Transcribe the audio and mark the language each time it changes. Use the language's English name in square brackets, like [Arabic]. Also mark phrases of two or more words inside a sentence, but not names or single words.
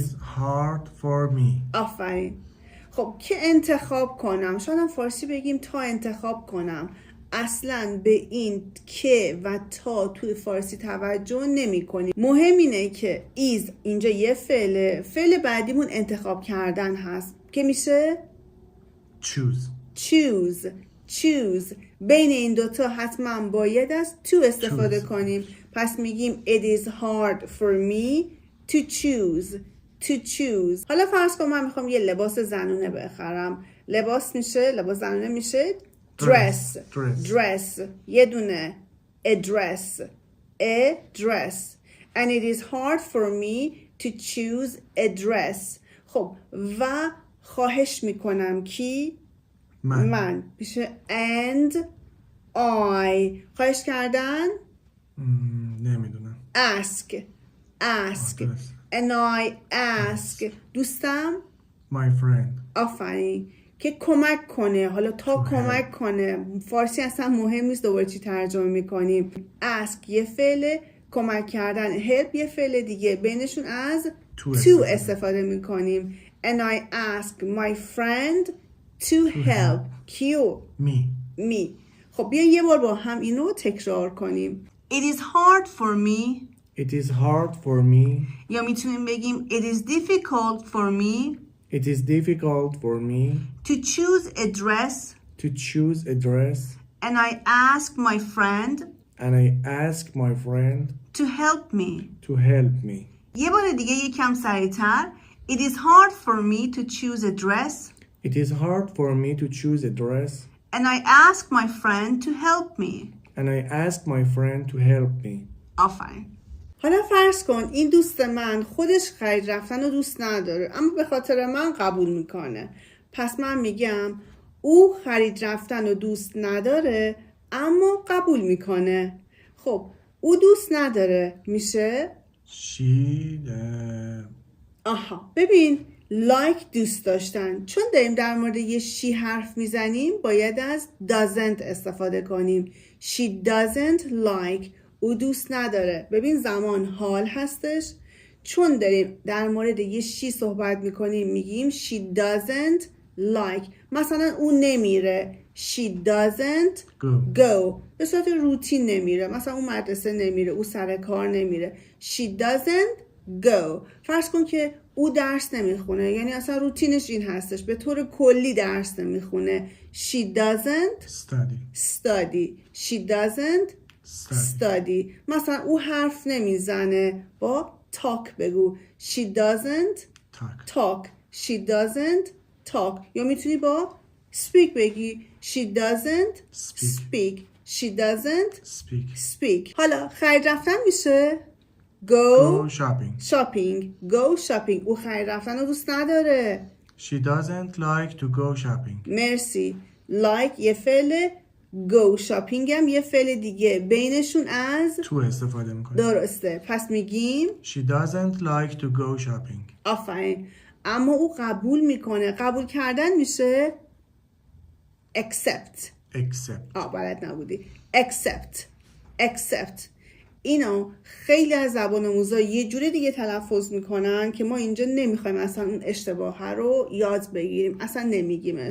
[English] hard for me. [Persian] آفرین. خب که انتخاب کنم، شاید هم فارسی بگیم تا انتخاب کنم. اصلا به این که و تا توی فارسی توجه نمی کنیم. مهم اینه که is اینجا یه فعله، فعل بعدیمون انتخاب کردن هست که میشه choose. بین این دوتا حتما باید از to استفاده کنیم. پس میگیم [English] it is hard for me to choose. [Persian] حالا فرض کن من میخوام یه لباس زنونه بخرم. لباس زنونه میشه dress. یه دونه [English] a dress. And it is hard for me to choose a dress. [Persian] خب و خواهش میکنم کی؟ من میشه [English] and I. [Persian] خواهش کردن؟ نمیدونم. [English] ask and I ask. دوستم؟ My friend. [Persian] آفرین. که کمک کنه. حالا تا کمک کنه. فارسی اصلا مهم نیست دوباره چی ترجمه میکنیم. ask یه فعل، کمک کردن help یه فعل دیگه، بینشون از to استفاده میکنیم. [English] and I ask my friend to help. [Persian] کیو؟ me. خب بیا یه بار با هم اینو تکرار کنیم. [English] It is hard for me. It is hard for me. [Persian] یا میتونیم بگیم [English] it is difficult for me. It is difficult for me to choose a dress. to choose a dress. And I ask my friend. And I ask my friend to help me. to help me. [Persian] یه بار دیگه یکم سریعتر. [English] It is hard for me to choose a dress. It is hard for me to choose a dress. And I ask my friend to help me. And I ask my friend to help me. [Persian] آفرین. حالا فرض کن این دوست من خودش خرید رفتن رو دوست نداره اما به خاطر من قبول میکنه. پس من میگم او خرید رفتن رو دوست نداره اما قبول میکنه. خب او دوست نداره میشه آها ببین like دوست داشتن. چون داریم در مورد یه she حرف میزنیم باید از doesn't استفاده کنیم. [English] She doesn't like. [Persian] او دوست نداره. ببین زمان حال هستش. چون داریم در مورد یه she صحبت میکنیم میگیم [English] she doesn't like. [Persian] مثلا او نمیره. [English] She doesn't go. [Persian] به صورت روتین نمیره. مثلا او مدرسه نمیره. او سر کار نمیره. [English] She doesn't go. [Persian] فرض کن که او درس نمیخونه. یعنی اصلا روتینش این هستش. به طور کلی درس نمیخونه. [English] She doesn't study. She doesn't study. [Persian] مثلا او حرف نمیزنه. با talk بگو. [English] She doesn't talk. She doesn't talk. [Persian] یا میتونی با speak بگی. [English] She doesn't speak. She doesn't speak. [Persian] حالا خرید رفتن میشه [English] go shopping. Go shopping. [Persian] او خرید رفتن رو دوست نداره. [English] She doesn't like to go shopping. [Persian] مرسی. like یه فعل، [English] go shopping [Persian] هم یه فعل دیگه، بینشون از to استفاده میکنیم. درسته. پس میگیم [English] She doesn't like to go shopping. [Persian] آفرین. اما او قبول میکنه. قبول کردن میشه accept. بلد نبودی. accept. اینو خیلی از زبان آموزا یه جوری دیگه تلفظ میکنن که ما اینجا نمیخوایم اصلا اون اشتباه رو یاد بگیریم، اصلا نمیگیمش.